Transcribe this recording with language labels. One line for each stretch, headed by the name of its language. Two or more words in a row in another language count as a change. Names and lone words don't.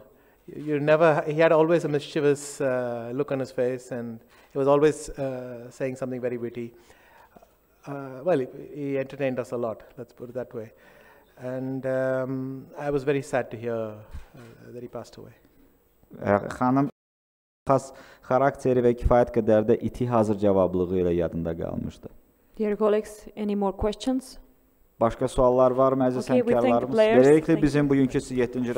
English: He had always a mischievous look on his face, and he was always saying something very witty. Well, he entertained us a lot, let's put it that way. And I was very sad to hear that he passed away.
Azerbaijani: Xanım xas xarakteri və kifayət qədər də iti hazır cavablığı ilə yadında qalmışdı.
English: Dear colleagues, any more questions?
Azerbaijani: Başqa suallar var mı əziz həmkarlarımız? Beləliklə bizim bugünkü 7-ci